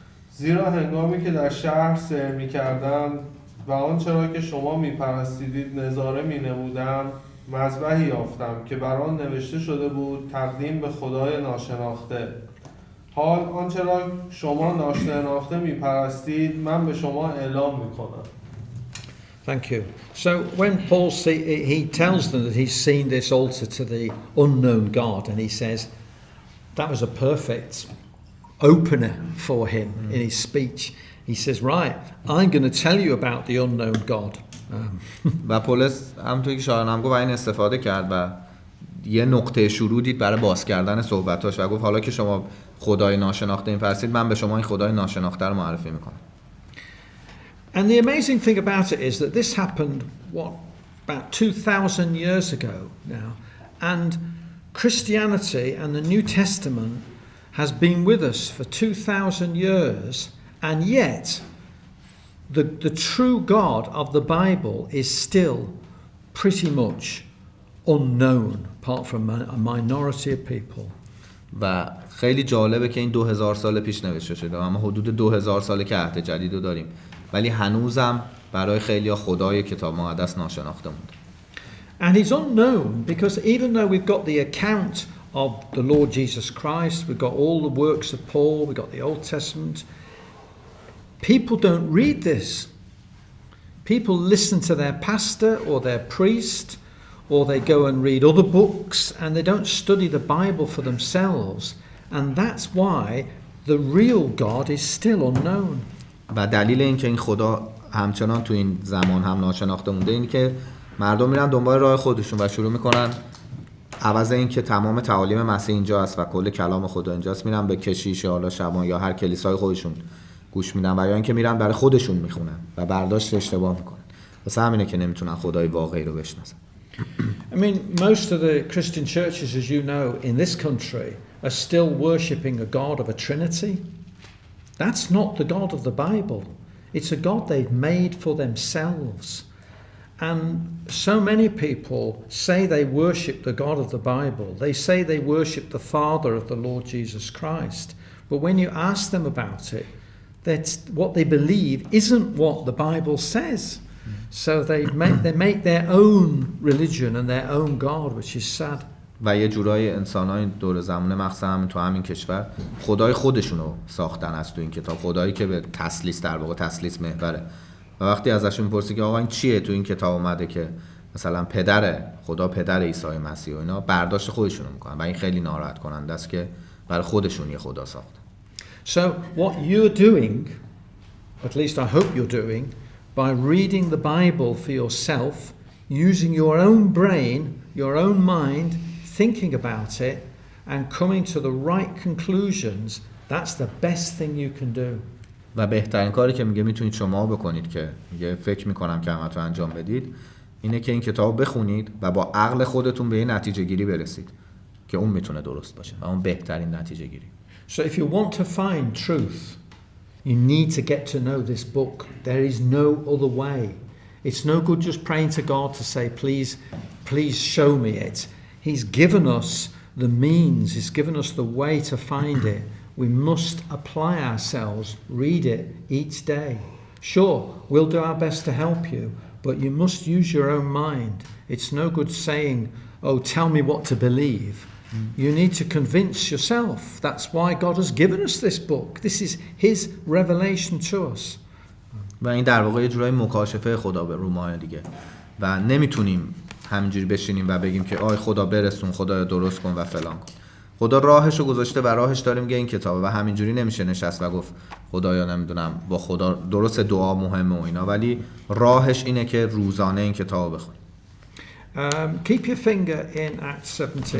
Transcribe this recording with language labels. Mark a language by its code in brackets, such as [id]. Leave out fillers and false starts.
[fa] زیرا هنگامی که در شهر سیر می‌کردم و آنچه را که شما می‌پرستیدید نظاره می‌نمودم، مذبحی یافتم که بر آن نوشته شده بود تقدیم به خدای ناشناخته. حال آنچه را شما ناشناخته می‌پرستید من به شما اعلام می‌کنم. [en] Thank you. So when Paul he tells them that he's seen this altar to the unknown God, and he says that was a perfect opener for him in his speech. He says, right, I'm going to tell you about the unknown God. [fa] و پولس همونطوری که شاهران هم گفت این استفاده کرد و یه نقطه شروع دید برای باز کردن صحبتاش و گفت حالا که شما خدای ناشناخته این فرستید من به شما این خدای ناشناخته رو معرفی میکنم. [en] And the amazing thing about it is that this happened, about 2,000 years ago now. And Christianity and the New Testament has been with us for 2,000 years, and yet the true God of the Bible is still pretty much unknown apart from a minority of people. [fa] و خیلی جالبه که این 2000 سال پیش نوشته شده، اما حدود 2000 ساله که عهد جدید رو داریم، ولی هنوزم برای خیلی‌ها خدای کتاب مقدس ناشناخته مونده. [en] And he's unknown because even though we've got the account of the Lord Jesus Christ, we've got all the works of Paul, we've got the Old Testament, people don't read this. People listen to their pastor or their priest, or they go and read other books, and they don't study the Bible for themselves, and that's why the real God is still unknown. [fa] و دلیل اینکه این خدا همچنان تو این زمان هم ناشناخته مونده اینه که مردم میرن دنبال راه خودشون و شروع میکنن عوض این که تمام تعالیم مسیح اینجا است و کل کلام خدا اینجاست، میرن به کشیش یا شبان یا هر کلیسای خودشون گوش میدن و یا اینکه میرن برای خودشون میخونن و برداشت اشتباه میکنن. واسه همینه که نمیتونن خدای واقعی رو بشناسن. [en] I mean, most of the Christian churches, as you know, in this country are still worshipping a God of a Trinity. That's not the God of the Bible. It's a God they've made for themselves. And so many people say they worship the God of the Bible. They say they worship the Father of the Lord Jesus Christ. But when you ask them about it, that's what they believe isn't what the Bible says. So they make their own religion and their own God, which is sad. [fa] و یه جورای انسان‌های دور زمانه مخصوصا همین تو همین کشور خدای خودشونو ساختن از تو این کتاب، خدایی که به تثلیث در واقع تثلیث محوره. و وقتی ازشون می‌پرسی که آقا این چیه تو این کتاب اومده که مثلا خدا پدر عیسی مسیح و اینا، برداشت خودشونو میکنن و این خیلی ناراحت کننده است که برای خودشون یه خدا ساختن. [en] So what you're doing, at least I hope you're doing, by reading the Bible for yourself, using your own brain, your own mind, thinking about it and coming to the right conclusions, that's the best thing you can do. [fa] و بهترین کاری که میگه میتونید شما بکنید که میگه فکر میکنم که همتون انجام بدید اینه که این کتاب بخونید و با عقل خودتون به یه نتیجه گیری برسید که اون میتونه درست باشه و اون بهترین نتیجه گیری. [en] So if you want to find truth, you need to get to know this book. There is no other way. It's no good just praying to God to say, please show me it. He's given us the means. He's given us the way to find it. We must apply ourselves, read it each day. Sure, we'll do our best to help you, but you must use your own mind. It's no good saying, oh, tell me what to believe. You need to convince yourself. That's why God has given us this book. This is His revelation to us. [fa] و این در واقع یه جورای مکاشفه خدا به رو ماه دیگه و نمیتونیم همینجوری بشینیم و بگیم که آی خدا برسون، خدا درست کن و فلان کن. خدا راهشو گذاشته و راهش داره میگه این کتابه و همینجوری نمیشه نشست و گفت خدایا نمیدونم با خدا درست دعا مهمه و اینا، ولی راهش اینه که روزانه این کتابو بخونید. [en] Keep your finger in Acts 17.